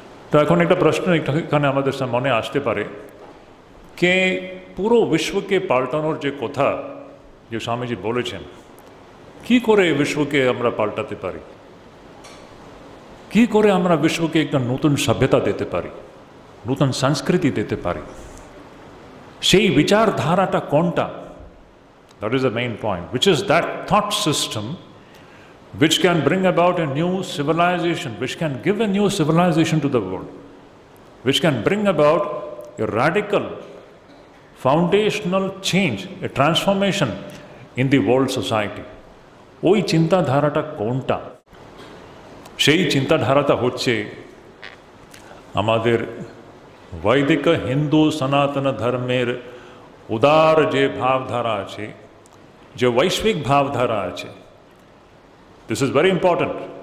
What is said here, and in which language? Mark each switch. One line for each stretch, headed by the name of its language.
Bangla: তো এখন একটা প্রশ্ন এখানে আমাদের মনে আসতে পারে, কে পুরো বিশ্বকে পাল্টানোর যে কথা যে স্বামীজি বলেছেন, কি করে বিশ্বকে আমরা পাল্টাতে পারি, কি করে আমরা বিশ্বকে একটা নতুন সভ্যতা দিতে পারি, নতুন সংস্কৃতি দিতে পারি, সেই বিচারধারাটা কোনটা?
English: That is the main point. Which is that thought system which can bring about a new civilization, which can give a new civilization to the world, which can bring about a radical, foundational change, a transformation in the world society.
Bangla: ওই চিন্তাধারাটা কোনটা? সেই চিন্তাধারাটা হচ্ছে আমাদের বৈদিক হিন্দু সনাতন ধর্মের উদার যে ভাবধারা আছে, যে বৈশ্বিক ভাবধারা আছে।
English: This is very important.